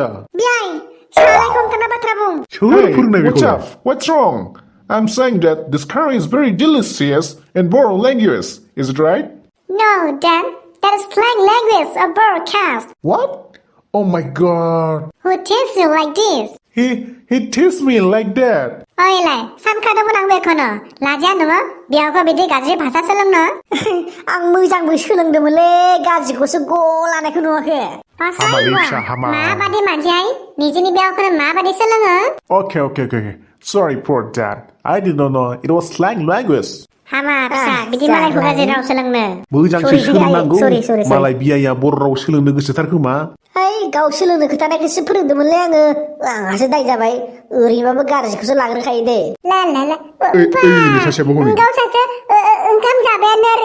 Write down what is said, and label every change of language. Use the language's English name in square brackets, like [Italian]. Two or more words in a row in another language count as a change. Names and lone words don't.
[Bodo] बियाय सालायखौ ओंखारना बाथ्रा बुं. [English] What's wrong? I'm saying that this curry is very delicious in Bodoland language. Is it right? No, Dad. That is slang language of broadcast. What? Oh my God. Who teaches you like this? He teased me like that. [Bodo] ओइलाय सानखादोंमोन आं बेखौनो लाजिया नोङो बेयावखौ बिदि गाज्रि भाषा सोलोंनो आं मोजांबो सोलोंदोंमोनलै गाज्रिखौसो गलानायखौ नुवाखै. माबादि मानसियाय निजेनि बेयावखौनो माबादि सोलोङो? [English] Okay. Sorry for that. I did not know it was slang language. [Bodo] हामा फिसा बिदि मालायखौ गाज्रि राव सोलोंनो. मोजांसो सोलोंनांगौ. मालाय बियाया बर' राव सोलोंनो गोसोथार खोमा. ओइ गाव सोलोंनो खोथानायखौसो फोरोंदोंमोनलै आंहासो दाय जाबाय. ओरैनोबाबो गाज्रिखौसो लाग्रोखायो दे. ला गावसासो ओंखाम जाबायानो आरो.